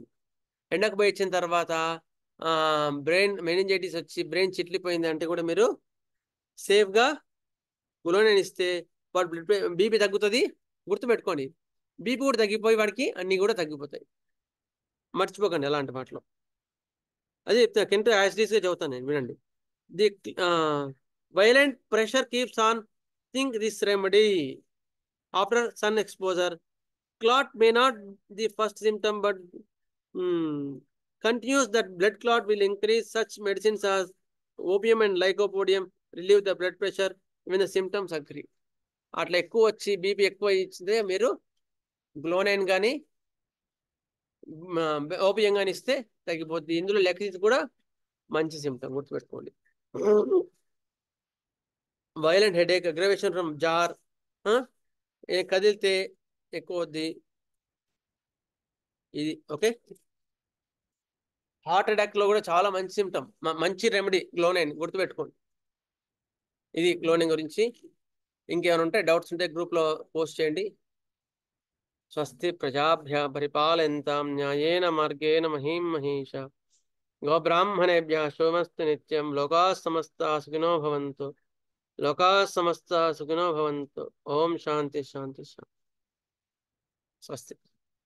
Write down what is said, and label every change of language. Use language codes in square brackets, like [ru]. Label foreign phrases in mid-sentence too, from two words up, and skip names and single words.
[te] ఎండకు పోయి వచ్చిన తర్వాత [en] brain meningitis [te] వచ్చి బ్రెయిన్ చిట్లిపోయింది అంటే కూడా మీరు సేఫ్గా గ్లోనైన్ ఇస్తే వాడు బీపీ తగ్గుతుంది. గుర్తుపెట్టుకోండి, బీపీ కూడా తగ్గిపోయి వాడికి అన్నీ కూడా తగ్గిపోతాయి. మర్చిపోకండి అలాంటి వాటిలో. అదే చెప్తున్నా, కెంటో యాసిడీస్గా చదువుతాను నేను, వినండి. [en] the violent pressure keeps on think this remedy after sun exposure. Clot may not the first symptom, but continues that blood clot will increase. Such medicines as opium and lycopodium relieve the blood pressure when the symptoms agree. [te] అట్లా ఎక్కువ వచ్చి బీపీ ఎక్కువ ఇచ్చితే మీరు గ్లోనైన్ కానీ ఓపియం కానీ ఇస్తే తగ్గిపోతుంది. ఇందులో లెక్సిస్ కూడా మంచి సిమ్టమ్, గుర్తుపెట్టుకోండి. [en] violent headache, aggravation from jar, [te] కదిలితే ఎక్కువ వద్ది ఇది. ఓకే, [en] heart attack [te] లో కూడా చాలా మంచి సిమ్టమ్, మంచి రెమెడీ గ్లోనైన్, గుర్తుపెట్టుకోండి. ఇది గ్లోనైన్ గురించి. ఇంకేమైనా ఉంటే డౌట్స్ ఉంటే గ్రూప్ లో పోస్ట్ చేయండి. [sa] స్వస్తి ప్రజాభ్య పరిపాలయంతాం న్యాయేన మార్గేణ మహీం మహీష. గోబ్రాహ్మణేభ్యః శుభమస్తు నిత్యం. లోకాః సమస్తాః సుఖినో భవంతు. లోకాః సమస్తాః సుఖినో భవంతు. ఓం శాంతి శాంతి శాంతి. స్వస్తి.